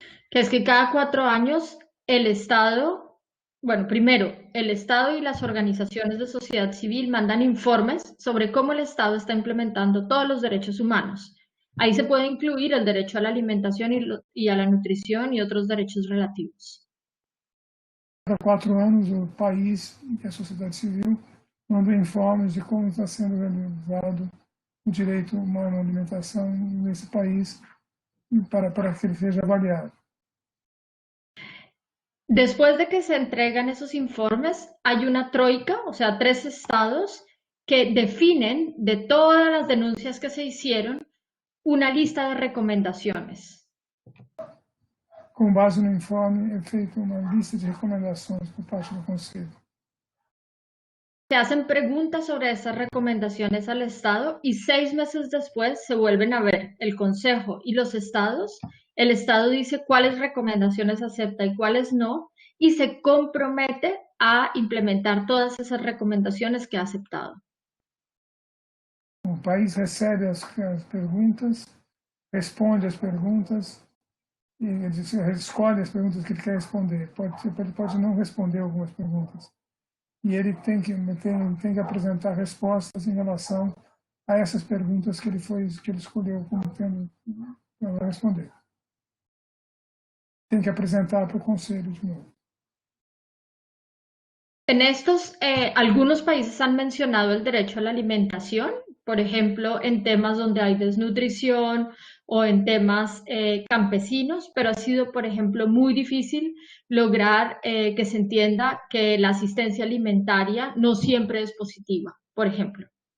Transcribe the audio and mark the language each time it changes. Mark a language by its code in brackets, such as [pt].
[es] Que es que cada 4 años el Estado, bueno, primero, el Estado y las organizaciones de sociedad civil mandan informes sobre cómo el Estado está implementando todos los derechos humanos. Ahí se puede incluir el derecho a la alimentación y a la nutrición y otros derechos relativos. [pt] Cada 4 anos, o país e a sociedade civil mandam informes de como está sendo realizado o direito humano à alimentação nesse país para que ele seja avaliado. [es] Después de que se entregan esos informes, hay una troika, o sea, 3 estados que definen de todas las denuncias que se hicieron una lista de recomendaciones. [pt] Com base no informe, é feita uma lista de recomendações por parte do Conselho. [es] Se hacen preguntas sobre esas recomendaciones al Estado y 6 meses después se vuelven a ver el Consejo y los estados. El Estado dice cuáles recomendaciones acepta y cuáles no, y se compromete a implementar todas esas recomendaciones que ha aceptado. [pt] O país recebe as perguntas, responde as perguntas, e ele escolhe as perguntas que ele quer responder. Ele pode não responder algumas perguntas. E ele tem que apresentar respostas em relação a essas perguntas que ele escolheu como tendo para responder. Tem que apresentar para o Conselho de novo. [es] En estos, algunos países han mencionado el derecho a la alimentación, por ejemplo, en temas donde hay desnutrición o en temas campesinos, pero ha sido, por ejemplo, muy difícil lograr que se entienda que la asistencia alimentaria no siempre es positiva, por ejemplo.